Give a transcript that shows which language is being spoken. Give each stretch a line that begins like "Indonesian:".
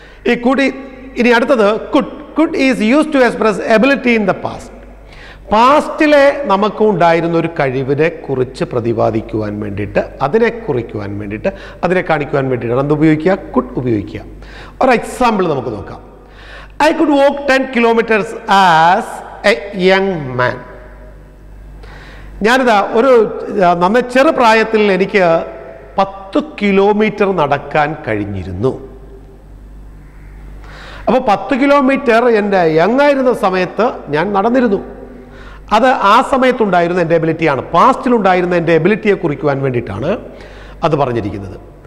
Malayalam: ഈ കുഡ് ഇനി അടുത്തത്
English: Could is used to express ability in the past.
Malayalam: പാസ്റ്റിലെ നമുക്ക് ഉണ്ടായിരുന്ന ഒരു കഴിവിനെ കുറിച്ച് പ്രതിപാദിക്കുവാൻ വേണ്ടിയിട്ട്, അതിനെ കുറിക്കുവാൻ വേണ്ടിയിട്ട്, അതിനെ കാണിക്കുവാൻ വേണ്ടിയിട്ടാണ് എന്ത് ഉപയോഗിക്കുക, കുഡ് ഉപയോഗിക്കുക. ഒരു എക്സാമ്പിൾ നമുക്ക് നോക്കാം.
English: I could walk 10 kilometers as a young man.
Malayalam: ഞാനിതാ ഒരു നന്ന ചെറുപ്രായത്തിൽ എനിക്ക് 10 കിലോമീറ്റർ നടക്കാൻ കഴിഞ്ഞിരുന്നു. അപ്പോൾ 10 കിലോമീറ്റർ എൻ്റെ യങ് ആയിരുന്ന സമയത്ത് ഞാൻ നടന്നിരുന്നു. അത് ആ സമയത്തുണ്ടായിരുന്ന എൻ്റെ എബിലിറ്റിയാണ്. പാസ്റ്റിലുണ്ടായിരുന്ന എൻ്റെ എബിലിറ്റിയെ കുറിക്കുവാൻ വേണ്ടിയിട്ടാണ് അത് പറഞ്ഞിരിക്കുന്നത്.